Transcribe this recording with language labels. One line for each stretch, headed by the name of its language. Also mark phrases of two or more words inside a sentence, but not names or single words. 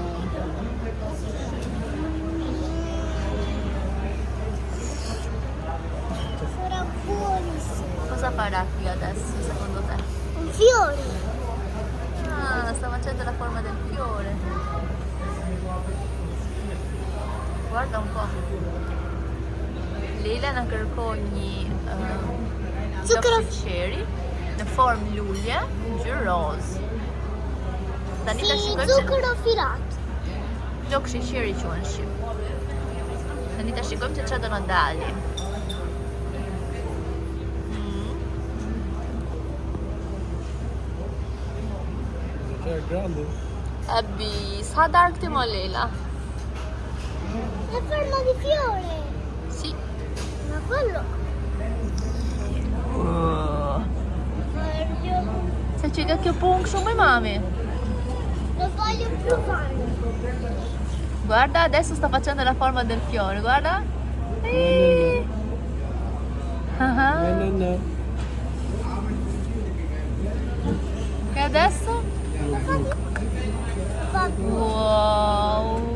Italian: Sarà buonissimo. Cosa farà qui adesso, secondo te? Un fiore. Ah, sta facendo la forma del fiore. Guarda un po'.
Albanian: Leila na kërkoi një cherry në formë lulje, ngjyrë roz. Tani ta shikojmë.
Italian: Zucchero filato.
Albanian: Lok sheqeri quhen shqip. Tani ta shikojmë se çfarë do na dalë.
Italian: Che grande. Abbi, sa dark ti mo Leila? È forma di fiore. Sì. Ma quello. Se ci che pung shumë mami. Lo voglio provare. Guarda, adesso sta facendo la forma del fiore, guarda. No. E adesso? Wow.